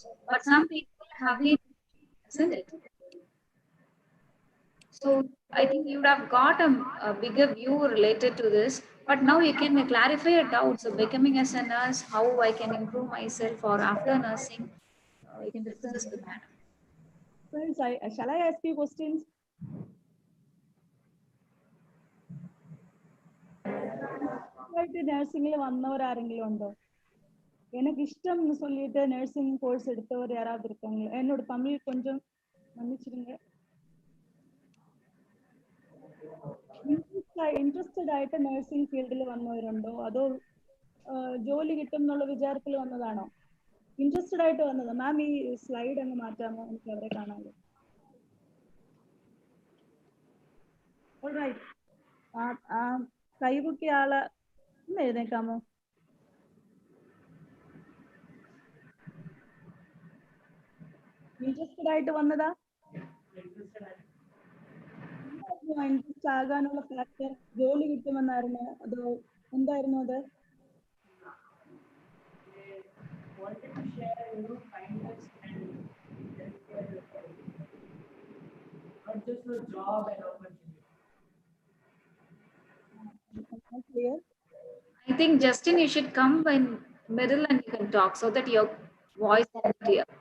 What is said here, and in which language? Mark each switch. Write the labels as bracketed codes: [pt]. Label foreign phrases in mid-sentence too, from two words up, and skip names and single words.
[en] But some people have been, isn't it? So I think you would have got a bigger view related to this. But now you can clarify your doubts. So becoming as a nurse, how I can improve myself, or after nursing, you can discuss this with madam. Friends, shall I ask you questions? [ml] നഴ്സിംഗിൽ വന്നവരാരെങ്കിലും ഉണ്ടോ? [ta] எனக்கு இஷ்டம்னு சொல்லிட்டு நர்சிங் கோர்ஸ் எடுத்தவர் யாராவது இருக்காங்களா? என்னோட தமிழ் கொஞ்சம் மன்னிச்சிடுங்க. [ml] ഇൻട്രസ്റ്റഡ് ആയിട്ട് നഴ്സിംഗ് ഫീൽഡിൽ വന്നവരുണ്ടോ, അതോ ജോലി കിട്ടും എന്നുള്ള വിചാരത്തിൽ വന്നതാണോ? ഇൻട്രസ്റ്റഡ് ആയിട്ട് വന്നത്. മാം ഈ സ്ലൈഡ് അങ്ങ് മാറ്റാമോ? എനിക്ക് അവരെ കാണാമല്ലോ. [en] All right. [ml] കൈപൊക്കിയ ആള് ഒന്ന് എഴുന്നേക്കാമോ? ഇൻട്രസ്റ്റഡ് ആയിട്ട് വന്നതാ? ഇൻട്രസ്റ്റ് ആകാനുള്ള ഫാക്ടർ ജോലി കിട്ടുമെന്നായിരുന്നോ അതോ എന്തായിരുന്നു അത്? [en] Wanted to share, kindness and healthcare, not just a job and opportunity. Clear? I think Justin, you should come in middle and you can talk so that your voice is clear.